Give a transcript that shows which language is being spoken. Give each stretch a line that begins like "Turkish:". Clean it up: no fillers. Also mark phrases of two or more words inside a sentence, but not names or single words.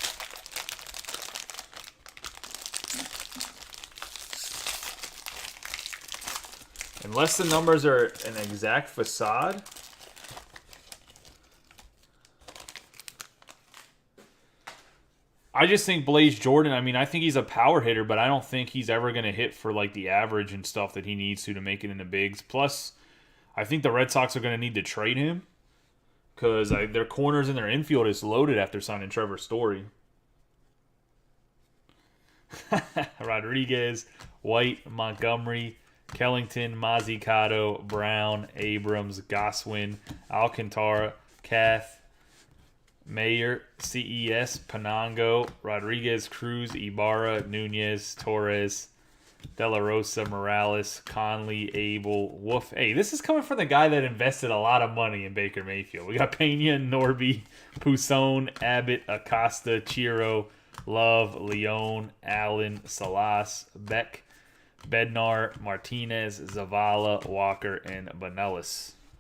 English: Unless the numbers are an exact facade, I just think Blaze Jordan, I think he's a power hitter, but I don't think he's ever going to hit for like the average and stuff that he needs to make it in the bigs. Plus, I think the Red Sox are going to need to trade him because their corners and their infield is loaded after signing Trevor Story. Rodriguez, White, Montgomery, Kellington, Mazzucato, Brown, Abrams, Goswin, Alcantara, Kath, Mayer, CES, Panango, Rodriguez, Cruz, Ibarra, Nunez, Torres, De La Rosa, Morales, Conley, Abel, Wolf. Hey, this is coming from the guy that invested a lot of money in Baker Mayfield. We got Pena, Norby, Pousson, Abbott, Acosta, Chiro, Love, Leone, Allen, Salas, Beck, Bednar, Martinez, Zavala, Walker, and Banelis.